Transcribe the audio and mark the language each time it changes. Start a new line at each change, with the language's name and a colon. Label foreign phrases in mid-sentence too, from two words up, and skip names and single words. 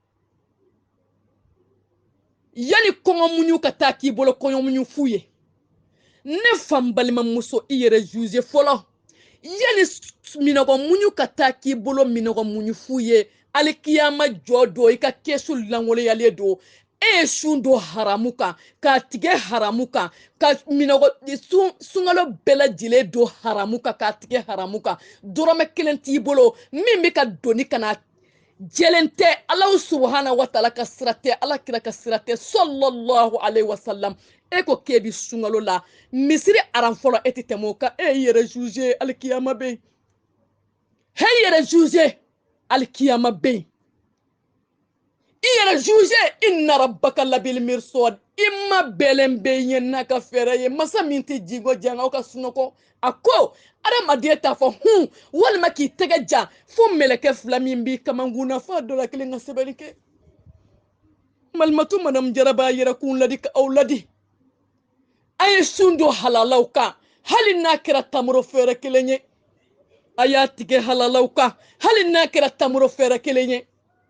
Bambara: yani kɔngɔmuɲu ka taa k'i bolo kɔngɔmuɲu fu ye ne fan balimamuso i yɛrɛ juge fɔlɔ yani minɔgɔmuɲu ka taa k'i bolo minɔgɔmuɲu fu ye alikiyama jɔ don i ka kɛsu langoloyalen don e ye sun don haramu kan k'a tigɛ haramu kan ka sunkalo bɛɛ lajɛlen don haramu kan k'a tigɛ haramu kan dɔrɔmɛ kelen t'i bolo min bɛ ka doni ka na jɛlen tɛ
Arabic: الله سبحانه وتعالى
Bambara: ka sira tɛ ala kira ka sira tɛ
Arabic: صلى الله عليه وسلم
Bambara: e ko k'e bi sunkalo la misiri aran fɔlɔ e tɛ tɛmɛ o kan e yɛrɛ juge alikiyama bɛ yen e yɛrɛ juge alikiyama bɛ yen i yɛrɛ juge
Arabic: إن ربك لبالمرصاد
Bambara: i ma bɛlɛn bɛ yen n'a ka fɛɛrɛ ye masa min tɛ jigo janga aw ka sunɔgɔ a ko adamaden t'a fɔ walima k'i tɛgɛ jan fo mɛlɛkɛ fila min b'i kamankun na fo a dɔ la kelen ka sɛbɛnni kɛ malimatu madam jara b'a yɛrɛ kun ladi ka aw ladi a ye sun don halalaw kan hali n'a kɛra tamaro fɛɛrɛ kelen ye a y'a tigɛ halalaw kan hali n'a kɛra tamaro fɛɛrɛ kelen ye